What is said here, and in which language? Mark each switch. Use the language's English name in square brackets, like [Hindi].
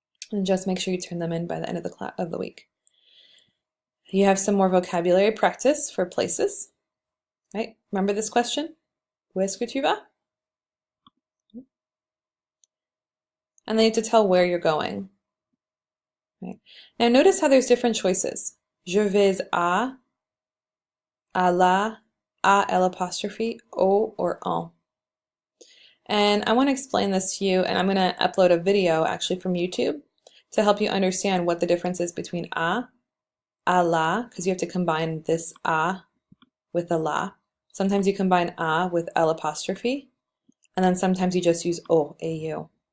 [English] And just make sure you turn them in by the end of the week. You have some more vocabulary practice for places, right? Remember this question? [French] Où est-ce que tu vas? [English] And then you have to tell where you're going. Right? Now notice how there's different choices. [French] Je vais à la, à L apostrophe, au, or en. [English] And I want to explain this to you, and I'm going to upload a video actually from YouTube to help you understand what the difference is between à la, because you have to combine this à with the la. Sometimes you combine à with L apostrophe, and then sometimes you just use au, au.